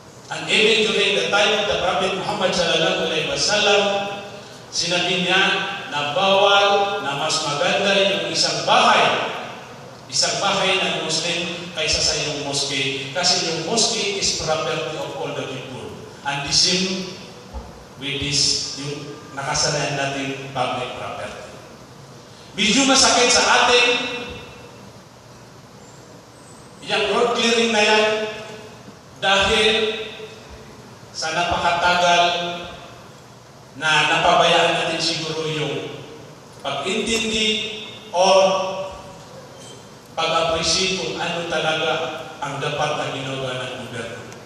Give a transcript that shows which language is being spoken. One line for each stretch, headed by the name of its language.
English: And even during the time of the Prophet Muhammad sallallahu alaihi wasallam,
Filipino: sinabi niya na bawal, na mas maganda yung isang bahay ng Muslim kaysa sa yung mosque. Kasi yung
English: mosque is property of all the people. And the same with this,
Filipino: yung nakasanayan natin
English: public property.
Filipino: Medyo masakit sa atin, yung road clearing na yan, dahil sa napakatagal na napabayaan natin siguro yung pag-intindi o pag-appreciate kung ano talaga ang dapat na ginagawa ng gobyerno.